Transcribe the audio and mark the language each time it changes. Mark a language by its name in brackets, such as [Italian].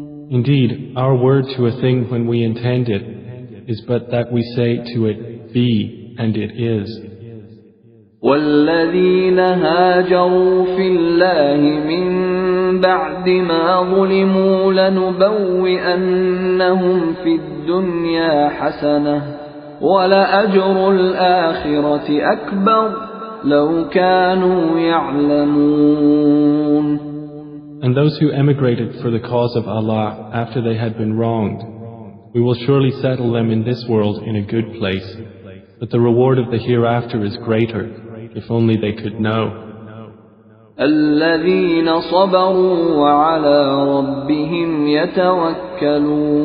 [English] Indeed, our word to a thing when we intend it is but that we say to it, be, and it is. [Arabic] والذين هاجروا في الله من بعد ما ظلموا لنبوئنهم في الدنيا حسنة ولأجر الآخرة أكبر لو كانوا يعلمون. [English] And those who emigrated for the cause of Allah after they had been wronged, we will surely settle them in this world in a good place, but the reward of the hereafter is greater, if only they could know. [Arabic] الذين صبروا وعلى ربهم يتوكلون.